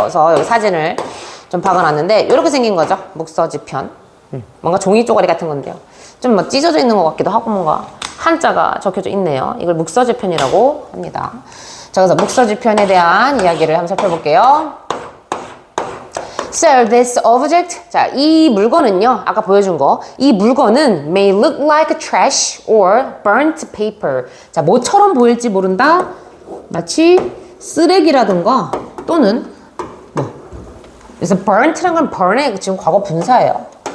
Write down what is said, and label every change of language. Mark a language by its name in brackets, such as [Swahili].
[Korean] 그래서 여기 사진을 좀 박아놨는데 이렇게 생긴 거죠. 묵서지편. 뭔가 종이 쪼가리 같은 건데요. 좀 뭐 찢어져 있는 것 같기도 하고 뭔가 한자가 적혀져 있네요. 이걸 묵서지편이라고 합니다. 자, 그래서 묵서지편에 대한 이야기를 한번 살펴볼게요. [English] So this object, [Korean] 자, 이 물건은요, 아까 보여준 거, 이 물건은 [English] may look like trash or burnt paper. [Korean] 자, 뭐처럼 보일지 모른다. 마치 쓰레기라든가 또는 뭐. 그래서 burnt란 건 burn의 지금 과거 분사예요.